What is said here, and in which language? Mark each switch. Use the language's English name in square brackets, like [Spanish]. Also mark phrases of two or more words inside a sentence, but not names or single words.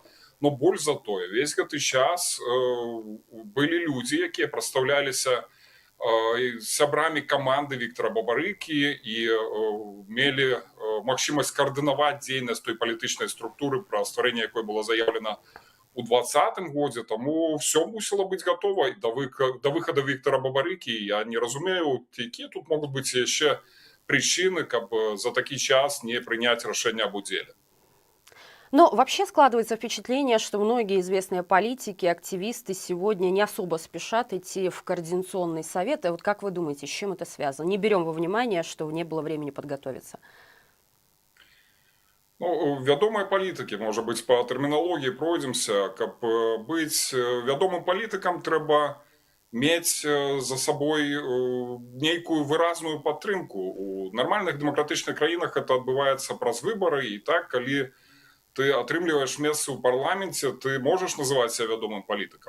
[Belarusian] Но больш за тое, весь гэты час былі людзі, якія прадстаўляліся сябрамі каманды Виктора Бабарыкі і мелі магчымасць каардынаваць дзейнасць той палітычнай структуры, пра стварэнне якой было заявлена у 2020 годзе. Таму все мусіла быць гатова да выхада Виктора Бабарыкі. Я не разумею, якія тут могуць быць яшчэ причины, каб за такі час не прыняць рашэнне аб удзеле. [Russian] Но вообще складывается впечатление, что многие известные политики, активисты сегодня не особо спешат идти в Координационный совет. И вот как вы думаете, с чем это связано? Не берем во внимание, что не было времени подготовиться. [Belarusian] Ну, вядомыя палітыкі, можа быць, па тэрміналогіі пройдземся, каб быць вядомым палітыкам, трэба мець за сабой нейкую выразную падтрымку. У нармальных дэмакратычных краінах это адбываецца праз выбары, і так, калі ты атрымліваеш месца ў парламенце, ты можаш называць себя вядомым палітыкам.